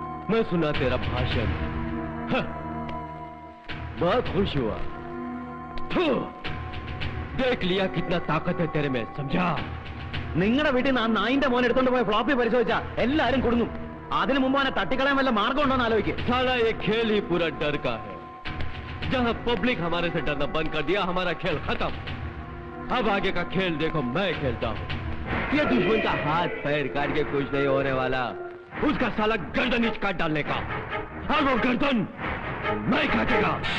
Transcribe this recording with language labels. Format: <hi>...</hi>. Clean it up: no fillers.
<hi>मैं सुना तेरा भाषण, बहुत खुश हुआ। देख लिया कितना ताकत है तेरे में, समझा?</hi> <ml>നിങ്ങളുടെ വീട്ടിൽ നിന്ന് ആ നായിന്റെ മോൻ എടുത്തോണ്ട് പോയ ഫ്ലോപ്പി പരിശോധിച്ചാ എല്ലാരും കൊടുങ്ങും. അതിനു മുമ്പ് അവനെ തട്ടിക്കളയാൻ വല്ല മാർഗം ഉണ്ടോ എന്ന് ആലോചിക്കും.</ml> <hi>साला ये खेल ही पूरा डर का है। जहां पब्लिक हमारे से डरना बंद कर दिया, हमारा खेल खत्म। अब आगे का खेल देखो मैं खेलता हूँ। ये दुश्मन का हाथ पैर काट के कुछ नहीं होने वाला, उसका साला गर्दन नीच काट डालने का, और वो गर्दन मैं काटेगा।</hi>